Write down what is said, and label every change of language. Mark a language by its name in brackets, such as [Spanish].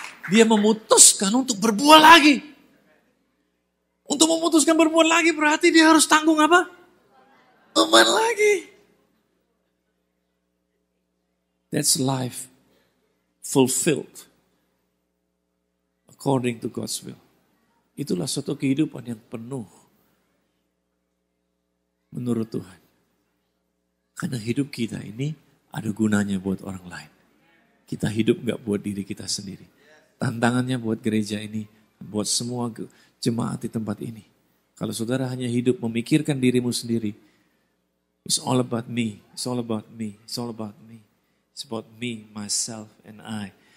[Indonesian] Dia memutuskan untuk berbuah lagi. Untuk memutuskan berbuah lagi berarti dia harus tanggung apa? Beban lagi. [English] That's life fulfilled according to God's will. [Indonesian] Itulah suatu kehidupan yang penuh menurut Tuhan. Karena hidup kita ini ada gunanya buat orang lain. Kita hidup gak buat diri kita sendiri. Tantangannya buat gereja ini, buat semua jemaat di tempat ini. Kalau saudara hanya hidup memikirkan dirimu sendiri, [English] it's all about me, it's all about me, it's all about me. It's about me, myself, and I.